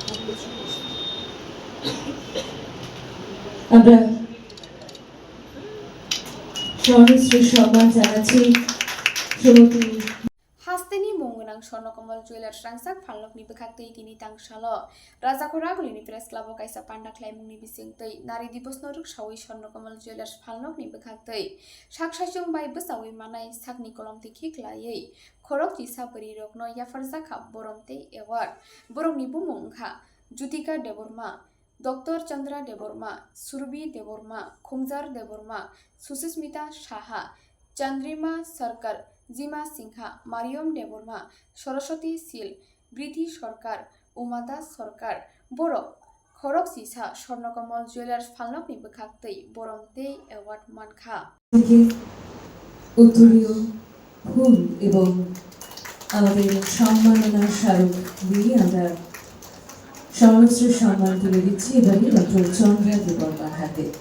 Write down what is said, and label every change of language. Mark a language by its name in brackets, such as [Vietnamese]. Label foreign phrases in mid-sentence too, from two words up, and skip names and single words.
[Bangla] আমরা স্বর্ণশ্রী সম্মান জানাচ্ছি শ্রীমতী [Kok Borok] Hasteni Mongenang Shornokomal Jewelers Rangsak Phalok ni Bekhakti Tini Tangshalo Rajakora Gulini Press Club Kaisa Panda Claimung ni Bisingtei Nari Dibos Noruk Shawi Shornokomal Jewelers Phalok ni Bekhakti Shaksashung Bai Besawi Manai Sakni Kolom Tikhi Klayei Khorok Jisa Beri Rokno Yafarzaka Boromte Award Borok ni Bumungkha Jutika Deborma Dr. Chandra Deborma Surbi Deborma Khumjar Deborma Susismita Shaha Chandrima Sarkar জিমা সিংহা মারিয়ম দেববর্মা সরস্বতী সিল বৃদ্ধি সরকার উমাদাস সরকার বরক খরক সিসা স্বর্ণকমল জুয়েলার্স ফালনকনি বেখাক্তৈ বরমতেই অ্যাওয়ার্ড মানখা [Bangla] উত্তরীয় ফুল এবং আমাদের সম্মাননা স্মারক দিয়ে আমরা স্বর্ণশ্রী সম্মান তুলে দিচ্ছি এবারে ডক্টর চন্দ্রা দেববর্মার হাতে।